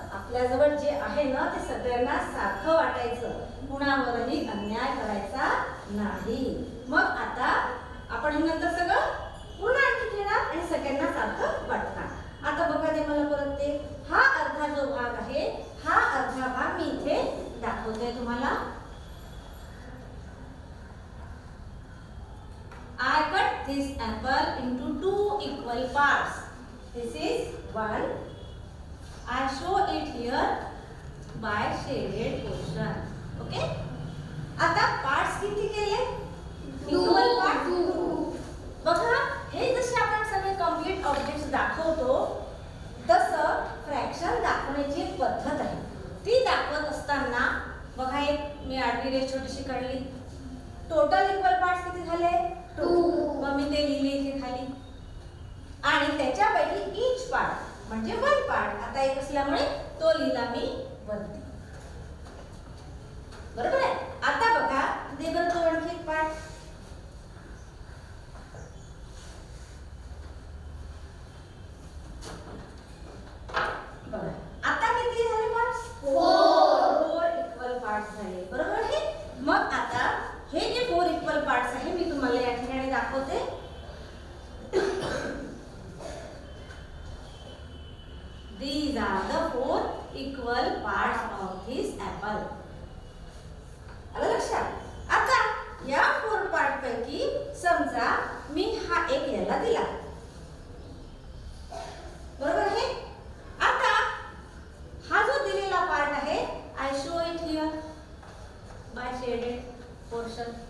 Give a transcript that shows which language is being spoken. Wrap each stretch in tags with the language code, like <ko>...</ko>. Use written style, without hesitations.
<mr>आपल्याजवळ जे आहे ना ते सगळ्यांना सारखं वाटायचं, कुणावरही अन्याय करायचा नाही. मग आता आपण हे नंतर सगळं पूर्ण आणखी घेणार आणि सगळ्यांना सारखं वाटणार. आता बघा दे मला परत ते, हा अर्धा जो भाग आहे हा अर्धा भाग मी इथे दाखवते तुम्हाला.</mr> <en>I cut this apple into 2 equal parts. This is one. I show it here by shaded portion. Okay?</en> <mr>आता parts किती केले?</mr> <en>Equal parts.</en> <mr>बघा हे जसे आपण सगळे कंप्लीट ऑब्जेक्ट्स दाखवतो तसं फ्रॅक्शन दाखवण्याची एक पद्धत आहे. ती दाखवत असताना बघा एक मी आडवी रेष छोटीशी काढली. टोटल इक्वल पार्ट्स किती झाले? 2. मग मी ते लिहिले इथे खाली आणि त्याच्यापैकी ईच पार्ट म्हणजे वन पार्ट आता एक असल्यामुळे तो लिहिला मी वरती. बरोबर आहे? आता बघा दे बरं तो आणखी एक पार्ट. बघा आता किती झाले पार्ट्स? 4 इक्वल पार्ट्स झाले. बरोबर आहे? मग आता हे जे 4 इक्वल पार्ट्स आहे मी तुम्हाला या ठिकाणी दाखवते.</mr> <en>These are the 4 equal parts of this apple.</en> <mr>आलं लक्षात? आता या 4 पार्ट पैकी समजा मी हा एक याला दिला. बरोबर आहे? आता हा जो दिलेला पार्ट आहे</mr> <en>I show it here by shaded portion.</en>